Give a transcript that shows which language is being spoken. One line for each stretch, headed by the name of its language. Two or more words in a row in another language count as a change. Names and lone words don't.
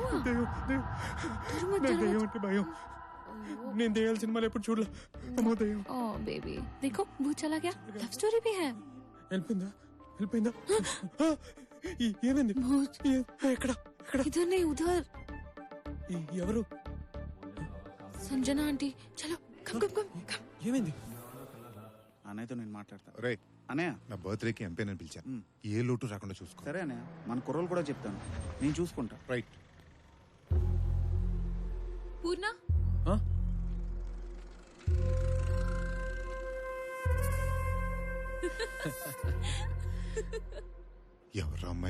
Telugu: దయ్యం దయ్యం నాకు దయ్యం అంటే భయం. నేను దయ్యాల సినిమాలు ఎప్పుడు చూడలే. అమ్మో దయ్యం.
Hindi: ओ बेबी देखो भूत चला गया.
English: love story
Hindi: भी है.
Telugu: వెళ్ళిపోయిందా ఏమైంది? ఎక్కడ ఎక్కడ?
Hindi: इधर नहीं उधर.
Telugu: ఎవరు?
Hindi: संजना आंटी. चलो
English: come come come come.
Telugu: ఏమైంది? అన్నయ్యతో నేను మాట్లాడతా. రైట్ అన్నయ్య నా బర్త్డేకి ఎంపీ అని పిలిచాను. ఏ లోటు రాకుండా చూసుకో. సరే అన్నయ్య, మన కుర్రోలు కూడా చెప్తాను, నేను చూసుకుంటా. రైట్. पूर्णा ఎవరు అమ్మాయి?